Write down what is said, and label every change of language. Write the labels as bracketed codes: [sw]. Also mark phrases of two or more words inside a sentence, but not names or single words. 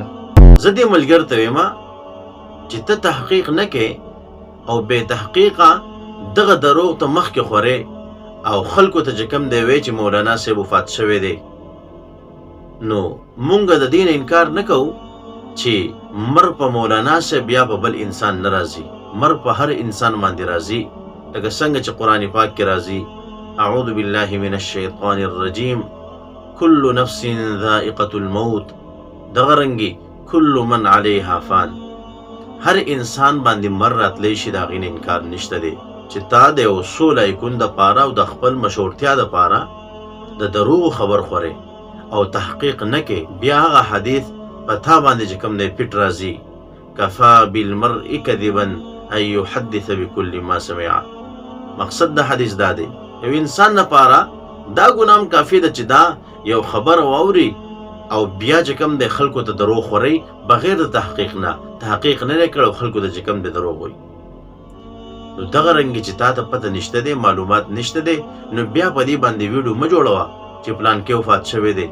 [ps] زه دې ملګر ته وایم چې ته تحقیق نه کې او بے تحقیقه دغه دروغ ته مخکې خورې او خلکو ته چې کوم دی وی چې مولانا صاحب وفات شوی دی، نو مونږ د دین انکار نه کوو چې مر په مولانا صاحب یا په بل انسان نه راځي، مر په هر انسان باندې راځي. لکه څنګه چې قرآن پاک کې راځي [ar] اعوذ بالله من الشیطان الرجیم كل نفس ذائقة الموت، [ps] دغه رنګي [ar] كل من علیها فان، [ps] هر انسان باندې مر راتلی شي، د هغې نه انکار نشته دی. چې تا د یو څو لایکون دپاره او د خپل مشهورتیا دپاره د دروغو خبر خورې او تحقیق نه کې، بیا هغه حدیث په تا باندې چې کوم دی پټ راځي [ar] کفا بالمرء کذبا ان یحدث بكل ما سمع. [ps] مقصد د حدیث دا دی یو انسان لپاره دا ګنام کافي ده چې دا یو خبر واوري او بیا چې کوم د خلکو ته دروغ خوري بغیر د تحقیق نه، تحقیق نه کړو خلکو ته چې کوم د دروغ وي. نو دغه رنګ چې تا ته پته نشته دی، معلومات نشته دی، نو بیا په دې باندې ویډیو مه جوړوه چې پلان کې وفات شوی دی.